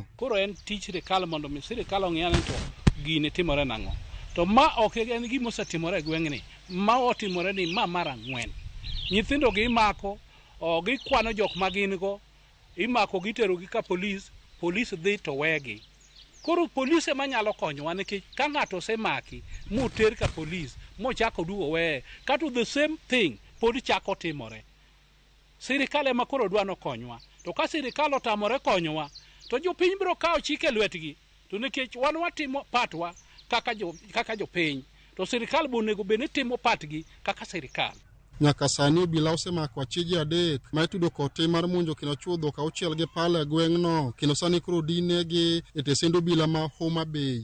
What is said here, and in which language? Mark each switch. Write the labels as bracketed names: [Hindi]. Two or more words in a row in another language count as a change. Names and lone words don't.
[Luo (Kenya and Tanzania)] Koro en tich sirikal mondo mi sirikal ong'e ni to gine timore nang'o to ma ok en gima osetimore e gweng'ni ma otimore ni ma mar ang'wen. Nyithindo gi imako gikwano jok ma gin go imako gitero gi ka polis dhi to wegi. Koro polise manyalo konyowa nikech ka ng'ato osemaki moter ka polis mochako duogo weye kata [English] the same thing [Luo (Kenya and Tanzania)] pod chako timore. Sirikal ema koro dwano konywa to ka sirikal otamore konyowa to jopiny biro kawo chike e lwetgi to nikech wan watimo patwa kaka jopiny to sirikal bonego bed ni timo patgi kaka sirikal. Nyaka sani obila osemako achije adek ma itudo kod tim mar monjo kendo chuo dhok auchiel gi pala e gweng'no kendo sani koro dinegi e tesend obila ma Homa Bay.